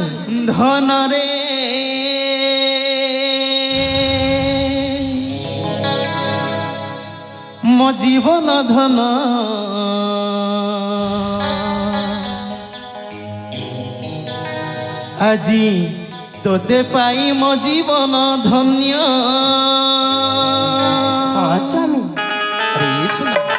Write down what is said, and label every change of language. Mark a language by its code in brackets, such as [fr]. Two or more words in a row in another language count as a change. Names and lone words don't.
[or] ଧନରେ ମୋ ଜୀବନ ଧନ ଆଜି ତୋତେ ପାଇ ମୋ ଜୀବନ ଧନ୍ୟ। ହଁ ସ୍ୱାମୀ। ଆରେ ଶୁଣ